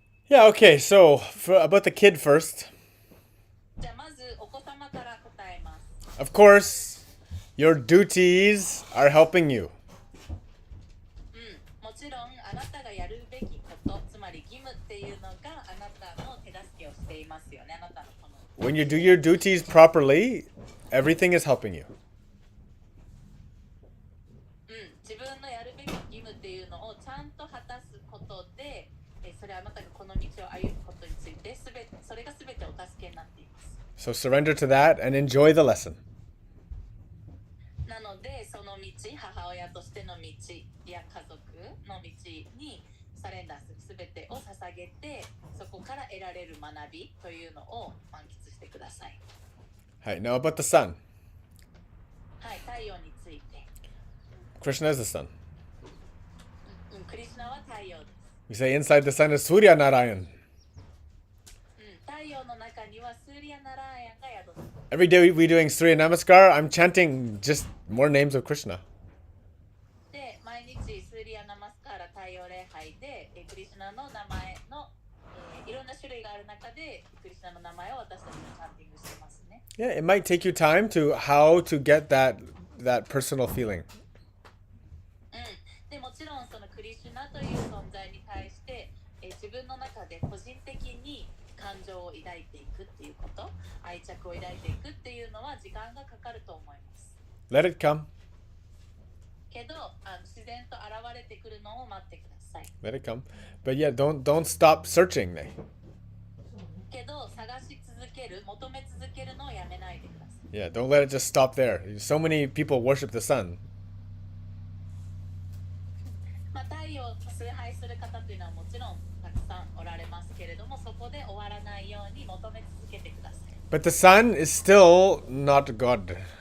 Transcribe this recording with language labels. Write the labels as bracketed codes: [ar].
[en] Yeah, okay, so about the kid first. [ja] じゃあまずお子様から答えます。 [en] Of course, your duties are helping you. [ja] もちろんあなたがやるべきこと、つまり義務っていうのがあなたの手助けをしていますよね。あなたのこの [en] When you do your duties properly, everything is helping you. [ja] 自分のやるべき義務っていうのをちゃんと果たすことで、それはあなたがこの道を歩むことについてそれが全てお助けになっています。 [en] So surrender to that and enjoy the lesson. [ja] なのでその道、母親としての道や家族の道にサレンダーする全てを捧げて、そこから得られる学びというのを満喫してください。 [en] Hi, now about the sun. [ja] はい、太陽について。 [en] Krishna is the sun. [ja] クリシュナは太陽です。 [en] We say inside the sun is Surya Narayan. [ja] 太陽の中にはスーリアナラーヤンが宿す。 [en] Every day we doing Surya Namaskar, I'm chanting just more names of Krishna. [ja] で、毎日スーリアナマスカーラ太陽礼拝でクリシュナの名前の、いろんな種類がある中でクリシュナの名前を私たちがチャンティングしてますね。 [en] Yeah, it might take you time to how to get that personal feeling. [ja] でもちろんそのクリシュナという存在に対して、自分の中で個人的に感情を抱いていくっていうこと、愛着を抱いていくっていうのは時間がかかると思います。 [en] Let it come. [ja] けど自然と現れてくるのを待ってください。 [en] Let it come. But yeah, don't stop searching. [ja] けど探し続ける、求め続けるのをやめないでください。 [en] Yeah, don't let it just stop there. So many people worship the sun. [ja] 太陽を崇拝する方というのはもちろんたくさんおられますけれども、そこで終わらないように求め続けてください。 [en] But the sun is still not God.